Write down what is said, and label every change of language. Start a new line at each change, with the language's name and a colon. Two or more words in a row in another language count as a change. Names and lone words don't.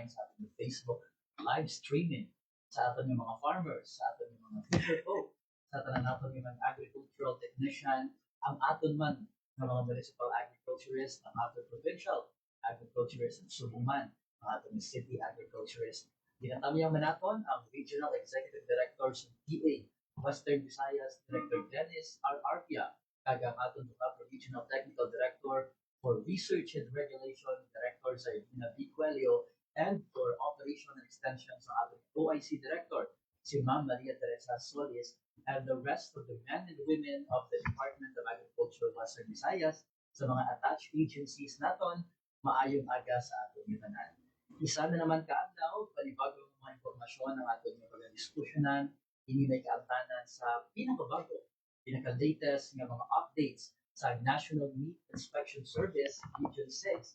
Hiligaynon: sa aton yung
English: Facebook live streaming,
Hiligaynon: sa aton yung mga farmers, sa aton yung mga fisher folk, sa tanan naton yung mga
English: agricultural technician,
Hiligaynon: ang aton man ng mga
English: municipal agriculturist,
Hiligaynon: ang aton
English: provincial agriculturist,
Hiligaynon: ang subuman, ang aton yung
English: city agriculturist.
Hiligaynon: Ginatamihan man naton ang Regional Executive Director sa DA Western Visayas, Director Dennis R. Arpia, kagang aton mga Regional Technical Director for Research and Regulation, Director sa Edina B. Cuello,
English: and for Operation and Extension
Filipino: sa ating
English: OIC Director, si Ma'am Maria Teresa Solis, and the rest of the men and women of the Department of Agriculture Western Visayas,
Hiligaynon: sa mga attached agencies naton, maayong aga sa atong tanan. Isa na naman kaadlaw, panibagong mga impormasyon ang atong pag-diskusyonan, ini may kaabtanan sa pinaka-latest nga mga updates sa National Meat Inspection Service Region 6.